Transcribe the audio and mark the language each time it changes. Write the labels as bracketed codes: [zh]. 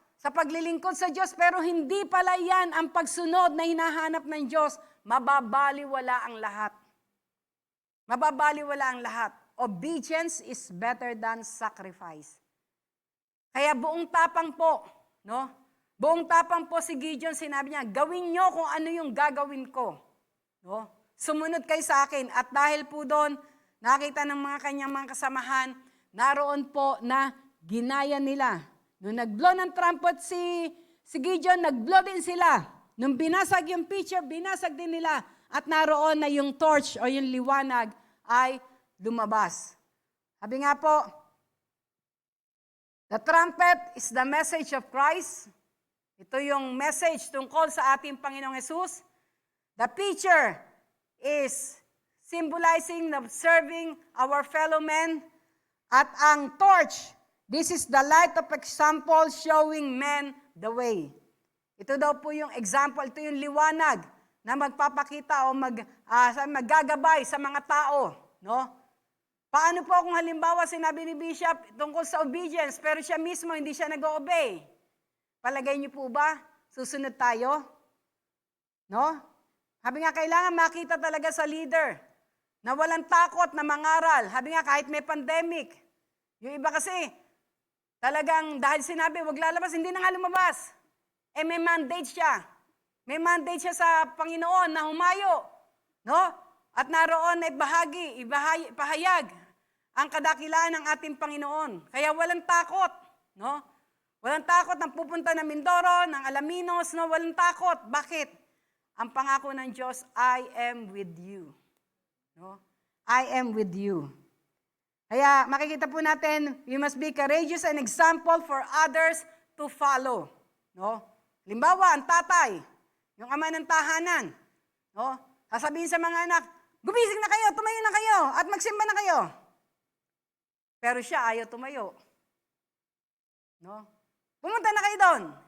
[tl] Sa paglilingkod sa Diyos, pero hindi pala yan ang pagsunod na hinahanap ng Diyos, mababaliwala ang lahat. Mababaliwala ang lahat. [en] Obedience is better than sacrifice. [tl] Kaya buong tapang po, no? Buong tapang po si Gideon, sinabi niya, gawin niyo kung ano yung gagawin ko. No? Sumunod kayo sa akin. At dahil po doon, nakita ng mga kanyang mga kasamahan, naroon po na ginaya nila. Nung nag-blow ng trumpet si Gideon, nag-blow din sila. Nung binasag yung pitcher, binasag din nila. At naroon na yung torch o yung liwanag ay lumabas. Sabi nga po, [en] the trumpet is the message of Christ. [tl] Ito yung message tungkol sa ating Panginoong Hesus. [en] The pitcher is symbolizing the serving our fellow men. [tl] At ang [en] torch, this is the light of example showing men the way. [tl] Ito daw po yung example, ito yung liwanag na magpapakita o maggagabay sa mga tao. No? Paano po kung halimbawa sinabi ni Bishop tungkol sa obedience, pero siya mismo hindi siya nag-obey? Palagay niyo po ba, susunod tayo? No? Sabi nga, kailangan makita talaga sa leader na walang takot na mangaral. Sabi nga, kahit may pandemic. Yung iba kasi, talagang dahil sinabi, wag lalabas, hindi na nga lumabas. May mandate siya. May mandate siya sa Panginoon na humayo. No? At naroon ay ipahayag ang kadakilaan ng ating Panginoon. Kaya walang takot. No? Walang takot ng pupunta ng Mindoro, ng Alaminos. No? Walang takot. Bakit? Ang pangako ng Diyos, [en] I am with you. [tl] No? [en] I am with you. [tl] Kaya makikita po natin, [en] we must be courageous and example for others to follow. [tl] No? Halimbawa, ang tatay, yung ama ng tahanan, no? Sasabihin sa mga anak, gumising na kayo, tumayo na kayo, at magsimba na kayo. Pero siya ayaw tumayo. No? Pumunta na kayo doon.